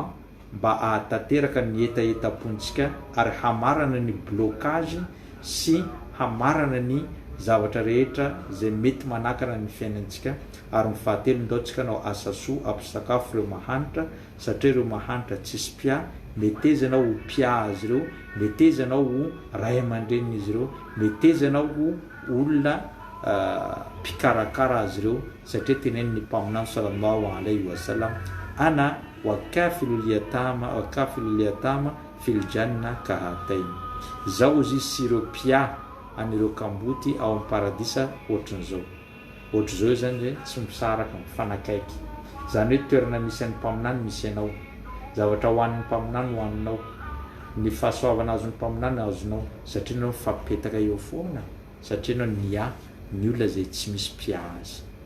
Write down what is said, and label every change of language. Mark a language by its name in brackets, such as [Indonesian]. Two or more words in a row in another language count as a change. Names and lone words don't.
[Malagasy] mba ahatateraka ny etaetapontsika ary hamarana ny blocage sy hamarana ny zavatra rehetra zay mety manakana ny fiainantsika ary mifahatelo ndaotsika anao asasoa ampisakafo ireo mahanitra satria ireo mahanitra tsisy pia metezanao ho pia azy ireo metezanao ho ray aman-drenina izy ireo metezanao ho olona mpikarakara azy ireo satria teneny ny mpaminany [Arabic] صلى الله عليه وسلم أنا وكافل اليتيم في الجنة كهاتين [Malagasy] zao izy sy ireo pia anireo kamboty ao amin'ny paradisa ohatran'izao ohatran'izao zany tsy misaraka mifanakaiky zany hoe toerana misy an'ny mpaminany misy anao zavatra hoan'ny mpaminany hoaninao ny fahasoavana azon'ny mpaminany azonao satria anao mifampipetaka eo foana satria anao nia ny olona zay tsy misy pia azy